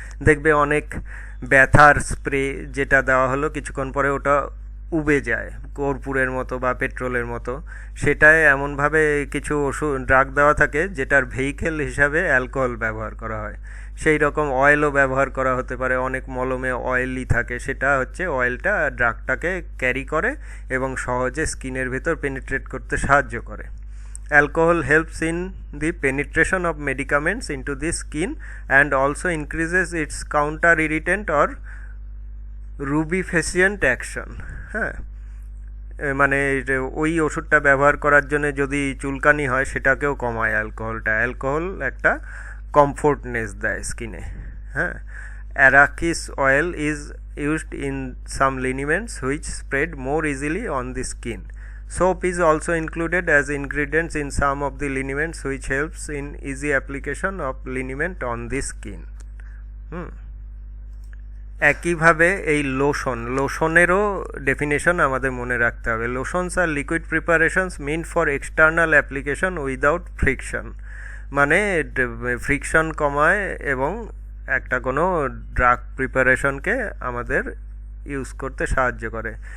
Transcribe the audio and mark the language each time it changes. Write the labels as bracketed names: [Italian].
[Bangla] দেখবে অনেক ব্যথার স্প্রে যেটা দেওয়া হলো কিছুক্ষণ পরে ওটা উবে যায় কর্পূরের মতো বা পেট্রোলের মতো, সেটায় এমনভাবে কিছু ওষুধ ড্রাগ দেওয়া থাকে যেটার ভেহিকেল হিসাবে অ্যালকোহল ব্যবহার করা হয়। সেই রকম অয়েলও ব্যবহার করা হতে পারে, অনেক মলমে অয়েলই থাকে, সেটা হচ্ছে অয়েলটা ড্রাগটাকে ক্যারি করে এবং সহজে স্কিনের ভেতর পেনিট্রেট করতে সাহায্য করে। [English] Alcohol helps in the penetration of medicaments into the skin and also increases its counter irritant or rubefacient action. [Bangla] হ্যাঁ, মানে ওই ওষুধটা ব্যবহার করার জন্য যদি চুলকানি হয় সেটাকেও কমায় অ্যালকোহলটা। অ্যালকোহল একটা কমফোর্টনেস দেয় স্কিনে। [English] হ্যাঁ, arachis oil is used in some liniments which spread more easily on the skin. Soap is also included as ingredients in some of the liniments which helps in easy application of liniment on the skin. [Bangla] একইভাবে এই লোশনেরও definition আমাদের মনে রাখতে হবে। [English] lotions আর liquid preparations meant for external application without friction, [Bangla] মানে friction কমায় এবং একটা কোনো ড্রাগ প্রিপারেশনকে আমাদের ইউজ করতে সাহায্য করে।